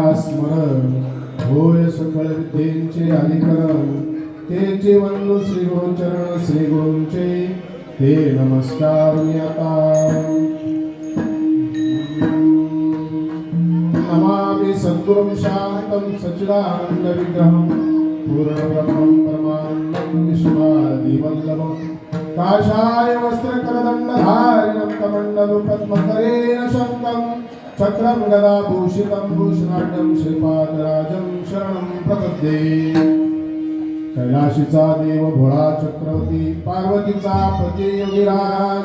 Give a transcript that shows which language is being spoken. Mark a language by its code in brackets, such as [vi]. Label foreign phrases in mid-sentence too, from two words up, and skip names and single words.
[mr] स्मरण होय सकळ विद्येचे अधिकरण तेचे वंदो श्री गुरुचरण श्री गुरूंचे ते नमस्कार मी आता [sa] नमामि सद्गुरुं शान्तं सच्चिदानंद विग्रहं पूर्णब्रह्मं परमानन्दं विश्वादिवल्लभं काषाय वस्त्रकरदण्डधारिणं कमण्डलुपद्मकरेण शङ्खं चक्रं गदाभूषितं भूषणाढ्यं श्रीपादराजं शरणं प्रपद्ये [mr] कैलाशीचा देव भोळा चक्रवर्ती पार्वतीचा पती योगीराज